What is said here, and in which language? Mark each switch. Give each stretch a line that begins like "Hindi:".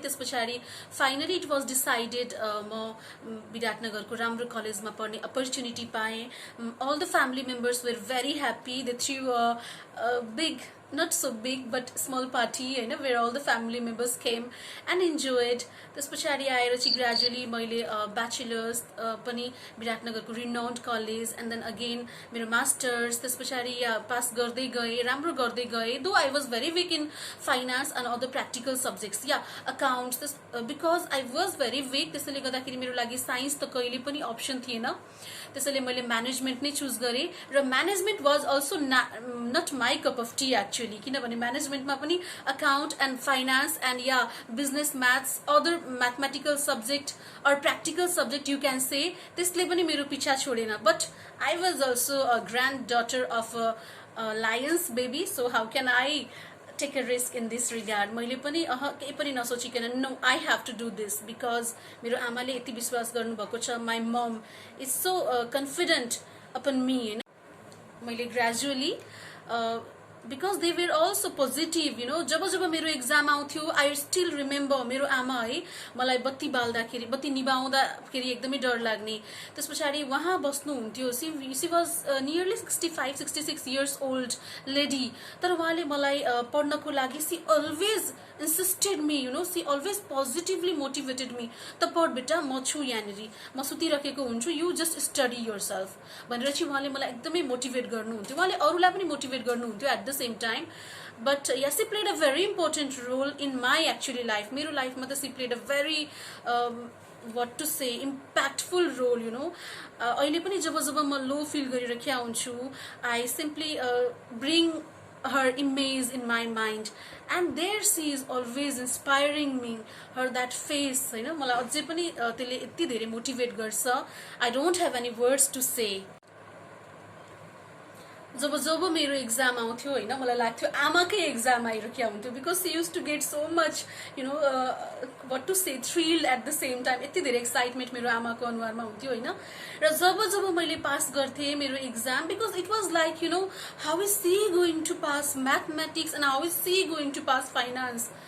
Nepali: त्यस पछाडि finally
English: it was decided
Nepali: म विराटनगरको राम्रो कलेजमा पढ्ने अपर्च्युनिटी पाएँ।
English: All the family members were very happy। They threw a big, not so big but small party हैन, where all the family members came and enjoyed।
Nepali: त्यस पछाडि आएर चाहिँ ग्रेजुअली मैले ब्याचलर्स पनि विराटनगरको renowned college and then again मेरो masters, त्यस पछाडि पास गर्दै गएँ, राम्रो गर्दै गएँ।
English: Though I was very weak in finance and other practical subjects या accounts, because I was very weak.
Nepali: त्यसैले गर्दाखेरि मेरो लागि साइन्स त कहिले पनि अप्सन थिएन। त्यसैले मैले म्यानेजमेन्ट नै चुज गरेँ र
English: management was also not my cup of tea actually,
Nepali: किनभने म्यानेजमेन्टमा पनि account and finance and yeah business maths, other mathematical subject or practical subject you can से, त्यसले पनि मेरो पिछा छोडेन।
English: But I was also a granddaughter of a lion's baby, so how can I take a risk in this regard।
Nepali: मैले पनि केही पनि नसोचिकन
English: no I have to do this,
Nepali: because मेरो आमाले यति विश्वास गर्नुभएको छ।
English: My mom is so confident upon me होइन।
Nepali: मैले gradually
English: because they were also positive, you know।
Nepali: जब जब मेरो एक्जाम आउँथ्यो
English: I still remember
Nepali: मेरो आमा है मलाई बत्ती बाल्दाखेरि, बत्ती निभाउँदाखेरि एकदमै डर लाग्ने। त्यस पछाडि उहाँ बस्नुहुन्थ्यो,
English: she was nearly 65-66 years old lady,
Nepali: तर उहाँले मलाई पढ्नको लागि
English: She always insisted me, you know, she always positively motivated me.
Nepali: त पढ बेटा, म छु यहाँनिर, म सुतिरहेको हुन्छु,
English: you just study yourself
Nepali: भनेर चाहिँ उहाँले मलाई एकदमै मोटिभेट गर्नुहुन्थ्यो। उहाँले अरूलाई पनि मोटिभेट गर्नुहुन्थ्यो at the same time।
English: but yes, she played a very important role in my actually life।
Nepali: मेरो लाइफमा त
English: she played a very what to say impactful role, you know।
Nepali: अहिले पनि जब जब म लो फिल गरिरहेको हुन्छु,
English: I simply bring her image in my mind, and there she is always inspiring me. Her that face,
Nepali: मलाई अझै पनि त्यसले यति धेरै मोटिभेट गर्छ.
English: I don't have any words to say.
Nepali: जब जब मेरो एक्जाम आउँथ्यो होइन, मलाई लाग्थ्यो आमाकै एक्जाम आइरहेको हुन्थ्यो,
English: Because she use to get so much what to say thrilled at the same time.
Nepali: यति धेरै एक्साइटमेन्ट मेरो आमाको अनुहारमा हुन्थ्यो होइन. र जब जब मैले पास गर्थेँ मेरो exam,
English: Because it was like how is she going to pass mathematics and how is she going to pass finance.